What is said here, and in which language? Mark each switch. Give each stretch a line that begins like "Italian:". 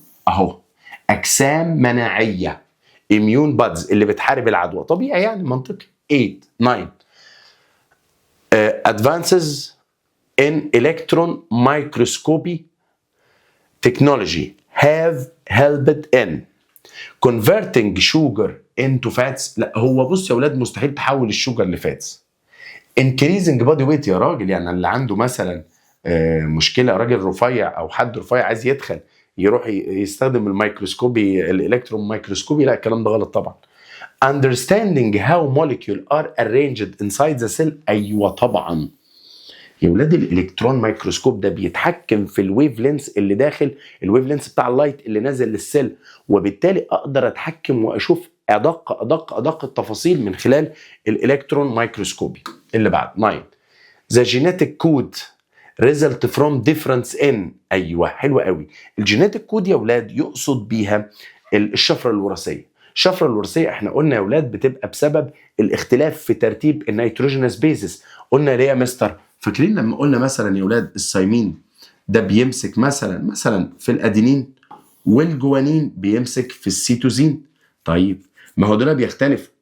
Arabic: اهو اجسام مناعيه،
English: immune bodies
Arabic: اللي بتحارب العدوى. طبيعي يعني منطقي.
English: 8 9 advances in electron microscopy technology have helped in converting sugar into fats.
Arabic: لا هو بص يا اولاد مستحيل تحول الشوجر لفاتس.
English: increasing body weight
Arabic: يا راجل، يعني اللي عنده مثلا مشكله، راجل رفيع او حد رفيع عايز يتخن يروح يستخدم الميكروسكوبي، الالكترون مايكروسكوبي. لا الكلام ده غلط طبعا.
English: understanding how molecules are arranged inside the cell،
Arabic: ايوه طبعا يا ولاد الالكترون مايكروسكوب ده بيتحكم في الويف لينس اللي داخل، الويف لينس بتاع اللايت اللي نازل للسيل، وبالتالي اقدر اتحكم واشوف ادق التفاصيل من خلال الالكترون مايكروسكوبي. اللي بعد
English: 9 the genetic code result from difference in،
Arabic: ايوه حلوه قوي. الجينيتك كود يا ولاد يقصد بيها الشفره الوراثيه. الشفره الوراثيه احنا قلنا يا ولاد بتبقى بسبب الاختلاف في ترتيب النيتروجينوس بيزس. قلنا ليه يا مستر؟ فاكرين لما قلنا مثلا يا ولاد الثايمين ده بيمسك مثلا في الادينين، والجوانين بيمسك في السيتوزين. طيب ما هو دول بيختلف،